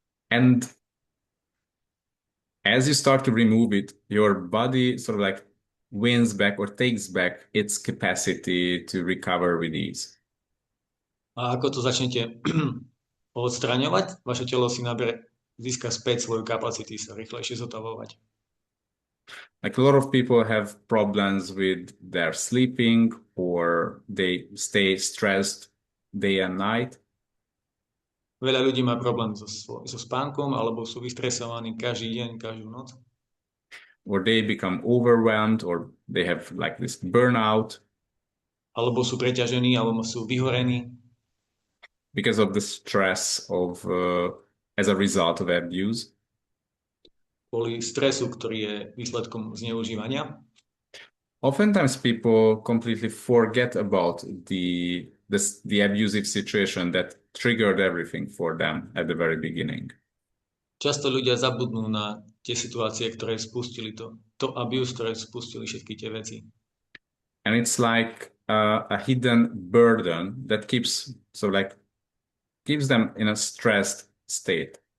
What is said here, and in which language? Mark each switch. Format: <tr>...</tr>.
<en>And as you start to remove it, your body sort of like wins back or takes back its capacity to recover with ease.</en> <sk>A ako to začnete odstraňovať, vaše telo si získa späť svoju kapacitu sa rýchlejšie zotavovať.</sk> <en>Like a lot of people have problems with their sleeping, or they stay stressed day and night.</en> <sk>Veľa ľudí má problém so spánkom, alebo sú vystresovaní každý deň, každú noc.</sk> <en>Or they become overwhelmed, or they have like this burnout.</en> <sk>Alebo sú preťažení, alebo sú vyhorení.</sk> <en>Because of the stress of as a result of abuse.</en> <sk>Kvôli stresu, ktorý je výsledkom zneužívania.</sk> <en>Oftentimes people completely forget about the abusive situation that triggered everything for them at the very beginning.</en> <sk>Často ľudia zabudnú na tie situácie, ktoré spustili to abuse, ktoré spustili všetky tie veci.</sk> <en>And it's like a hidden burden that keeps them in a stressed state.</en>